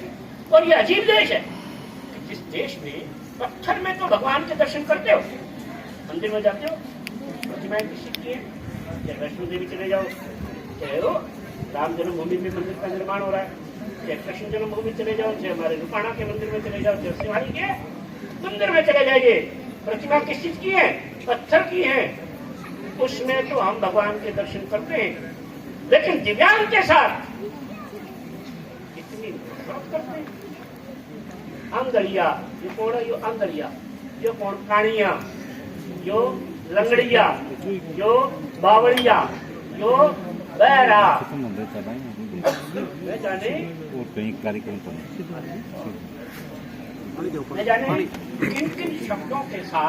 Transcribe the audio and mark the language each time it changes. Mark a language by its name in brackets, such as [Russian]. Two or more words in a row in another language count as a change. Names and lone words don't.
[Hindi] और ये अजीब देश है कि जिस देश में पत्थर में तो भगवान के दर्शन करते हो, मंदिर में जाते हो, प्रतिमाएं किसी की है, चाहे वैष्णो देवी चले जाओ, चाहे वो राम जन्मभूमि में मंदिर का निर्माण हो रहा है, चाहे कृष्ण जन्मभूमि चले जाओ, चाहे हमारे रुपाणा के मंदिर में चले जाओ, चाहे शिवाजी के मंदिर में चले जाइए, प्रतिमा किस चीज की है? पत्थर की है। उसमें तो हम भगवान के दर्शन करते हैं, लेकिन दिव्यांग के साथ कितनी नफरत करते हैं। अंधड़िया, ये कौन है? यो अंधड़िया, यो कौन? कानिया, यो लंगड़िया, यो बावड़िया, यो बैरा। मैं जाने किन किन शब्दों के साथ